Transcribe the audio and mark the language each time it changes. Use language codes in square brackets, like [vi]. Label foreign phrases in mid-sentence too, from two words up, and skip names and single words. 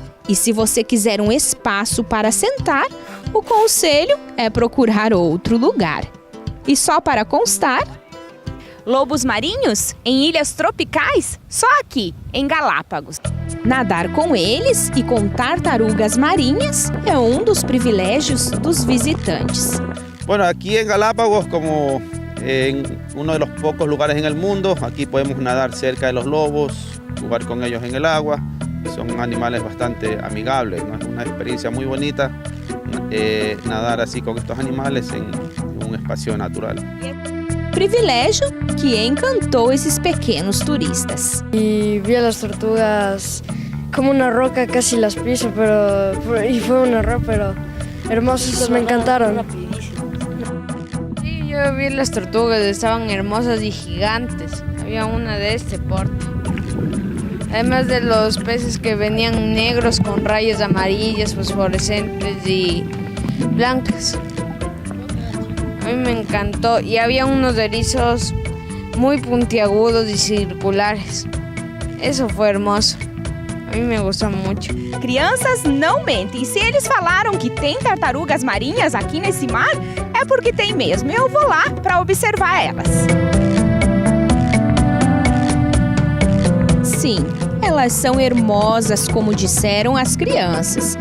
[pt] E se você quiser um espaço para sentar, o conselho é procurar outro lugar. E só para constar, lobos marinhos em ilhas tropicais, só aqui, em Galápagos. Nadar com eles e com tartarugas marinhas é um dos privilégios dos visitantes. [es] Bueno, aquí en Galápagos, como en uno de los pocos lugares en el mundo, aquí podemos nadar cerca de los lobos, jugar con ellos en el agua. Son animales bastante amigables, ¿no? Es una experiencia muy bonita nadar así con estos animales en un espacio natural. [pt] Privilégio que encantou esses pequenos turistas. [es] Y vi a las tortugas como una roca, casi las piso, y fue un error, pero hermosos, me encantaron. Sí, yo vi las tortugas, estaban hermosas y gigantes. Había una de este porte. Además de los peces que venían negros con rayas amarillas, fosforescentes y blancas. A mí me encantó y había unos erizos muy puntiagudos y circulares. Eso fue hermoso. [pt] A mim me gostou muito. Crianças não mentem. Se eles falaram que tem tartarugas marinhas aqui nesse mar, é porque tem mesmo. Eu vou lá para observar elas. Sim, elas são hermosas, como disseram as crianças.